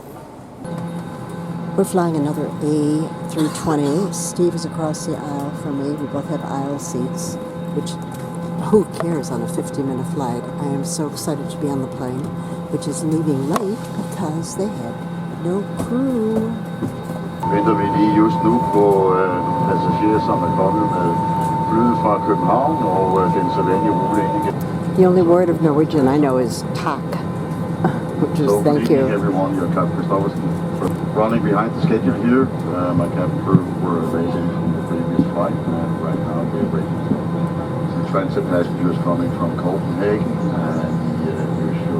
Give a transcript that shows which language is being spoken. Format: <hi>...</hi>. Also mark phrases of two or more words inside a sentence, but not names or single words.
<en>We're flying another A320. Steve is across the aisle from me. We both have aisle seats, which who cares on a 50-minute flight? I am so excited to be on the plane, which is leaving late because they had no crew.</en> <da>Venter vi lige just nu på nogle passagerer, som er kommet med flyet fra København og den sædvanlige rute ind igen.</da> <en>The only word of Norwegian I know is tak, which is So, thank good evening, you. everyone. Your Captain Christoffersen for running behind the schedule here. My cabin crew were racing from the previous flight, and right now we're waiting for some transit passengers coming from Copenhagen and the usual.</en>